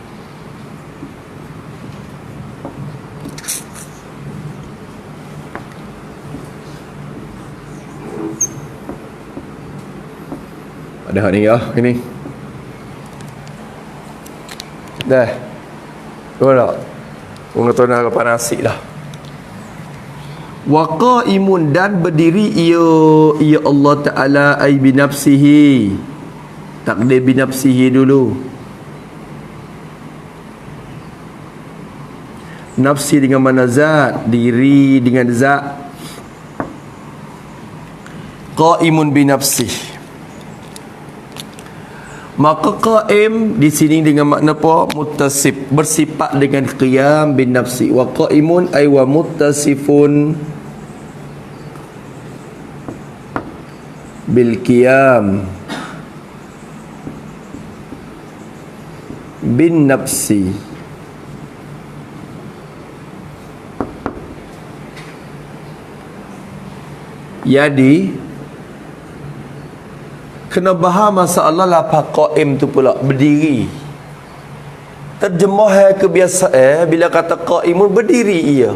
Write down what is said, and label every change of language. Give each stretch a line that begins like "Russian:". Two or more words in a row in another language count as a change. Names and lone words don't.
Malay: Ada ni ya, ini. Dah. Betul tak? Orang tahu nak apa nasi dah.
Arabic: وقائم,
Malay: dan berdiri ia Allah Taala
Arabic: أي بنفسه.
Malay: Takdir
Arabic: بنفسه
Malay: dulu. Nafsi dengan mana zat, diri dengan zat.
Arabic: قائم بنفسه.
Malay: Maka qaim di sini dengan makna apa? Muttasif, bersifat dengan
Arabic: قيام بالنفس. وقائم أي ومتصف بالقيام بالنفس.
Malay: Jadi kena faham masalah lafaz qaim tu pula berdiri. Terjemah kebiasaan bila kata qaimun berdiri ia.